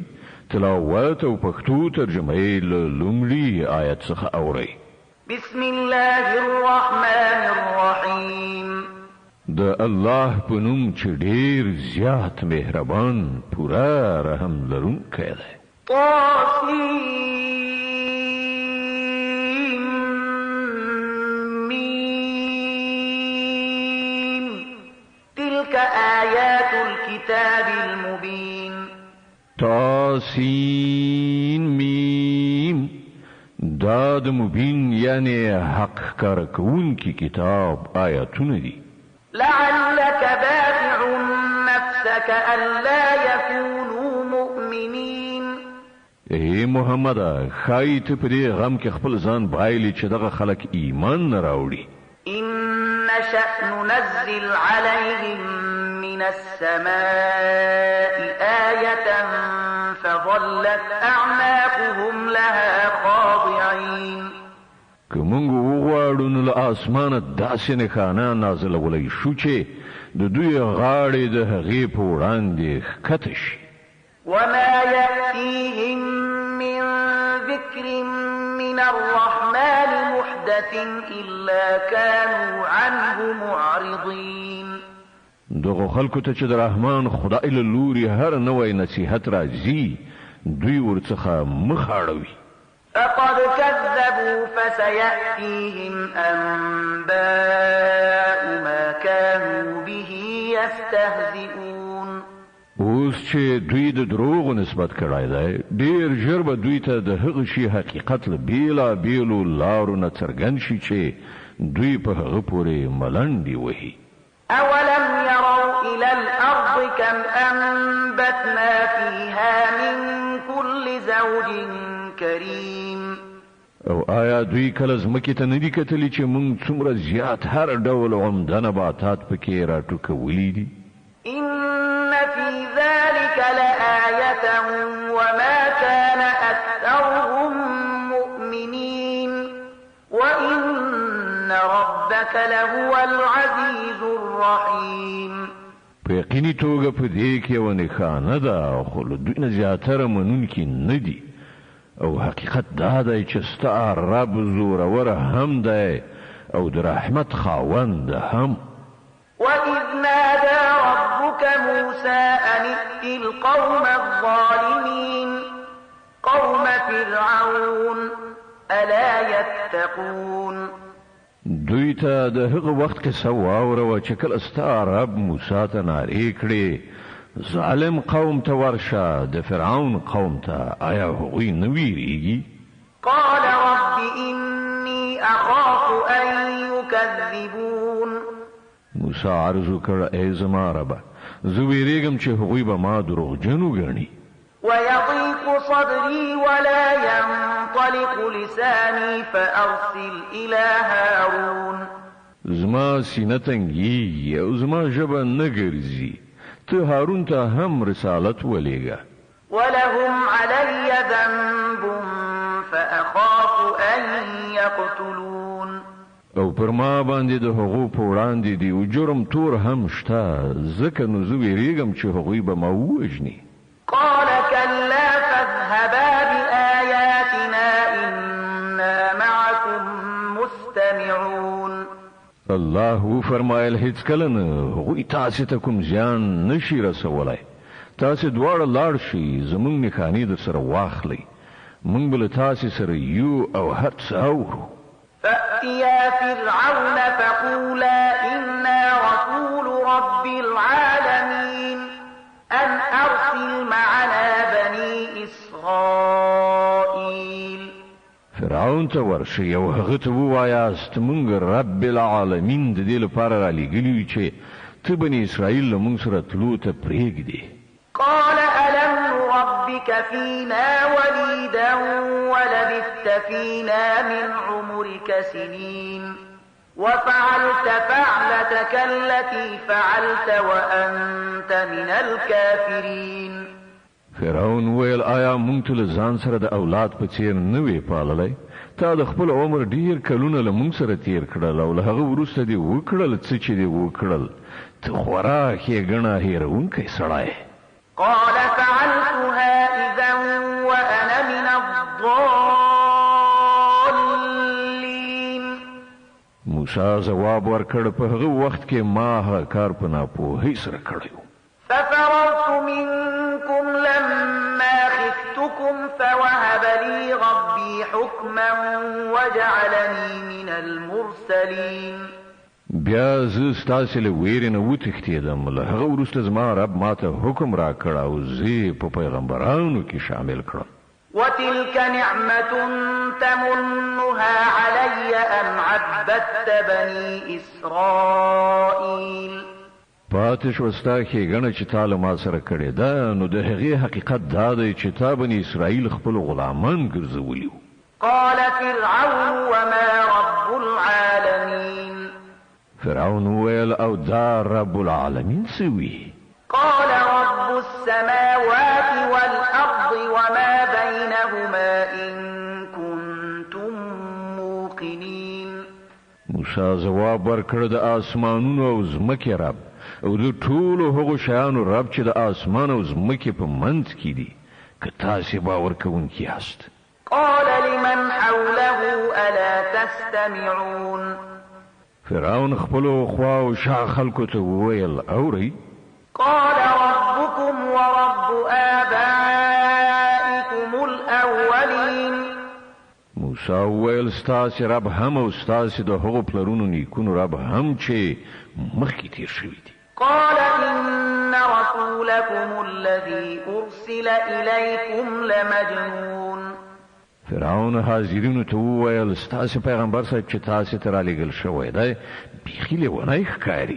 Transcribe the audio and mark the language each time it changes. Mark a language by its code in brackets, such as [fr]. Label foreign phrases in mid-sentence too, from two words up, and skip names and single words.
[ps] تلاوت او پښتو ترجمه یې له لومړي آیت څخه اورئ. [ar] بسم الله الرحمن الرحیم. [ps] د الله په نوم چې ډېر زیات مهربان پوره رحم لرونکی دی. [ar] تلك آيات الكتاب المبين. [ps] تاسین میم دا د مبین یعنی حق کار کوونکی کتاب آیاتونه دي. [ar] لعلك باخع نفسك ألا يكونوا مؤمنين. [ps] اے محمد خای ته پرې غم کې خپل ځان بایلی چې دغه خلک ایمان نه راوړي. [ar] إن نشأ ننزل عليهم من السماء آية فظلت أعناقهم لها خاضعين. [ps] که مونږ وغواړو نو له اسمانه داسې نښانه نازلولی شو چې د دوی غاړې د هغې په وړاندې ښکته شي. [ar] وما يأتيهم من ذكر من الرحمن محدث إلا كانوا عنه معرضين. [ps] دغه خلکو ته چې د رحمان خدای له لوري هر نوی نصیحت راځي دوی ورڅخه مخ اړوي. [ar] فقد كذبوا فسيأتيهم أنباء ما كانوا به يستهزئون. [ps] اوس چې دوی د دروغو نسبت کړی دی ډېر ژر به دوی ته د هغه شي حقیقت له بیلابیلو لارو نه څرګند شي چې دوی په هغه پورې ملنډې وهي. [ar] أولم يروا إلى الأرض كم أنبتنا فيها من كل زوج كريم. [ps] او آیا دوی کله ځمکې ته نه دي کتلي چې موږ څومره زیات هر ډول عمده نباتات پکې راټوکولي دي؟ [ar] إن في ذلك لآية وما كان أكثرهم مؤمنين وإن ربك لهو العزيز الرحيم. [ps] په یقیني توګه په دې کې یوه نښانه ده، خو له دوی نه زیاتره منونکي نه دي. او حقیقت دا دی چې ستا رب زوروره هم دی او د رحمت خاوند هم. [ar] وَإِذْ نَادَى رَبُّكَ مُوسَىٰ أَنِ ائْتِ الْقَوْمَ الظَّالِمِينَ قَوْمَ فِرْعَوْنَ أَلَا يَتَّقُونَ. [ps] دوی ته د هغه وخت قصه واوروه چې کله ستا رب موسی ته نارې کړې ظالم قوم ته ورشه، د فرعون قوم ته، آیا هغوی نه ویریږي؟ [ar] قال رب إني أخاف أن يكذبون. [ps] موسی عرض وکړ ای زما ربه زه ویریږم چې هغوی به ما دروغجن وګڼي. [ar] ويضيق صدري ولا ينطلق لساني فأرسل إلى هارون. [ps] زما سینه تنګیږي او زما ژبه نه ګرځي، ته هارون ته هم رسالت ولېږه. [ar] ولهم علي ذنب فأخاف أن يقتلون. [ps] او پر ما باندې د هغو په وړاندې دی او جرم تور هم شته، ځکه نو زه ویریږم چې هغوی به ما ووژني. [ar] قال كلا فاذهبا بآياتنا إنا معكم مستمعون. [ps] الله فرمایل هیڅ کله نه هغوی تاسې ته کوم زیان نشي رسولی، تاسې دواړه لاړ شئ، زموږ نښانې در سره واخلئ، موږ به له تاسې سره یو او هر څه اورو. [ar] فأتيا فرعون فقولا إنا رسول رب العالمين أن أرسل معنا بني إسرائيل. [ps] فرعون ته ورشئ او هغه ته ووایاست موږ [ar] رب العالمین [ps] د دې لپاره رالیږلي یو چې ته بني اسرائیل له موږ سره تلو ته پرېږدې. [ar] قال ألم نربك فينا وليدا ولبثت فينا من عمرك سنين وفعلت فعلتك التي فعلت وأنت من الكافرين. [ps] فرعون ویل آیا موږ ته له ځان سره د اولاد په څیر نه وې پاللی؟ تا د خپل عمر ډیر کلونه له موږ سره تیر کړل او له هغه وروسته دې وکړل څه چې دې وکړل، ته خورا ښېګڼه هېروونکی سړی. [ar] قال فعلتها إذا وأنا من الضالين. [ps] موسی ځواب ورکړ په هغه وخت کې ما هغه کار په ناپوهۍ سره کړی و. [ar] ففررت منكم لما خفتكم فوهب لي ربي حكما وجعلني من المرسلين. [ps] بیا زه ستاسې له ویرې نه وتښتېدم، له هغه وروسته زما رب ماته حکم راکړ او زه په پیغمبرانو کې شامل کړم. [ar] وتلك نعمة تمنها علي أن عبدت بني إسرائيل. [ps] پاتې شوه ستا ښېګڼه چې تا له ما سره کړې ده، نو د هغې حقیقت دا دی چې تا بني اسرائیل خپل غلامان ګرځولي وو. [ar] قال فرعون وما رب العالمين. [ps] فرعون ویل او دا [ar] رب العالمین [ps] څه وي؟ [ar] قال رب السماوات والأرض وما بينهما إن كنتم موقنين. [ps] موسی ځواب ورکړ د آسمانونو او ځمکې رب او د ټولو هغو شیانو رب چې د آسمان او ځمکې په منځ کې دي، که تاسې باور کوونکي یاست. [ar] قال لمن حوله ألا تستمعون. [ps] فرعون خپلو خوا او شا خلکو ته وویل اورئ؟ [ar] قال ربكم ورب آبائكم الأولين. [ps] موسی وویل ستاسې رب هم او ستاسې د هغو پلرونو نیکونو رب هم چې مخکې تیر شوي دي. [ar] قال إن رسولكم الذي أرسل إليكم لمجنون. [ps] فرعون حاضرینو ته وویل ستاسې پیغمبر صاحب چې تاسې ته رالیږل شوی دی بیخي لیونی ښکاري.